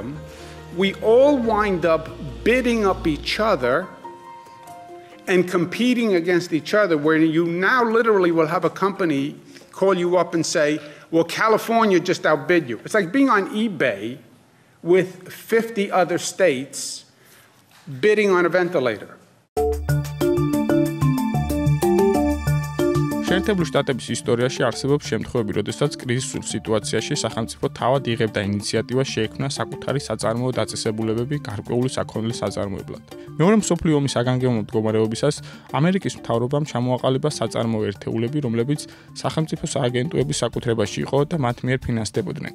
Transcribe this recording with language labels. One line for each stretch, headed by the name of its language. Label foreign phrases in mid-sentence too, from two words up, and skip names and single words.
English: We all wind up bidding up each other and competing against each other, where you now literally will have a company call you up and say, well, California just outbid you. It's like being on eBay with 50 other states bidding on a ventilator.
Georgian: შეერთებული შტატების ისტორიაში არსებობს შემთხვევები, როდესაც კრიზისულ სიტუაციაში სახელმწიფო თავად იღებდა ინიციატივას შეექმნა საკუთარი საწარმოო დაწესებულებები გარკვეული საქონლის საწარმოებლად. მეორე მსოფლიო ომის საგანგებო მდგომარეობისას ამერიკის მთავრობამ ჩამოაყალიბა საწარმოო ერთეულები, რომლებიც სახელმწიფო სააგენტოების საკუთრებაში იყო და მათ მიერ ფინანსდებოდნენ.